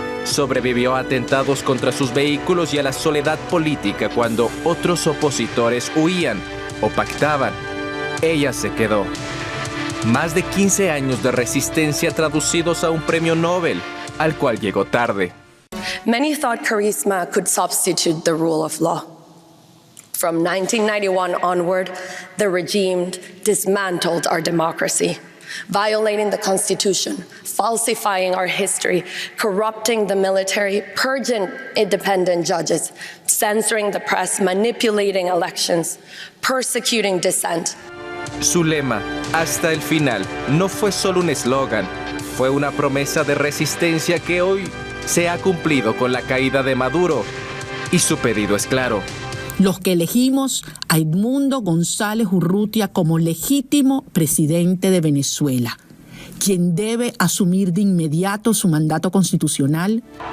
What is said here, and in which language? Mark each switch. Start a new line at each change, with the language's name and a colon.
Spanish: Sobrevivió a atentados contra sus vehículos y a la soledad política cuando otros opositores huían o pactaban. Ella se quedó. Más de 15 años de resistencia traducidos a un premio Nobel, al cual llegó tarde.
English: Many thought charisma could substitute the rule of law. From 1991 onward, the regime dismantled our democracy, violating the Constitution, falsifying our history, corrupting the military, purging independent judges, censoring the press, manipulating elections, persecuting dissent.
Spanish: Su lema, hasta el final, no fue solo un eslogan, fue una promesa de resistencia que hoy se ha cumplido con la caída de Maduro. Y su pedido es claro. Los que elegimos a Edmundo González Urrutia como legítimo presidente de Venezuela, quien debe asumir de inmediato su mandato constitucional.